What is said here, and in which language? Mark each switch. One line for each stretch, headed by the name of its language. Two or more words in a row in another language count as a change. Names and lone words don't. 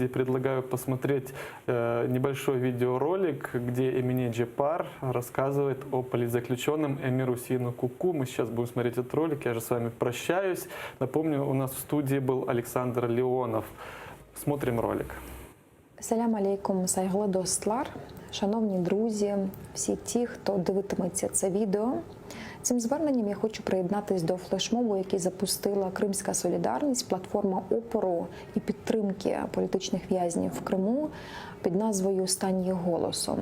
Russian: Предлагаю посмотреть небольшой видеоролик, где Эмине Джепар рассказывает о политзаключенном Эмиру Сину Куку. Мы сейчас будем смотреть этот ролик, я же с вами прощаюсь. Напомню, у нас в студии был Александр Леонов. Смотрим ролик.
Crimean Tatar: Салям алейкум, сайгылы достлар,
Ukrainian: шановні друзі, всі ті, хто дивитиметься це відео. Цим зверненням я хочу приєднатись до флешмобу, який запустила Кримська солідарність, платформа опору і підтримки політичних в'язнів в Криму під назвою «Стань їх голосом».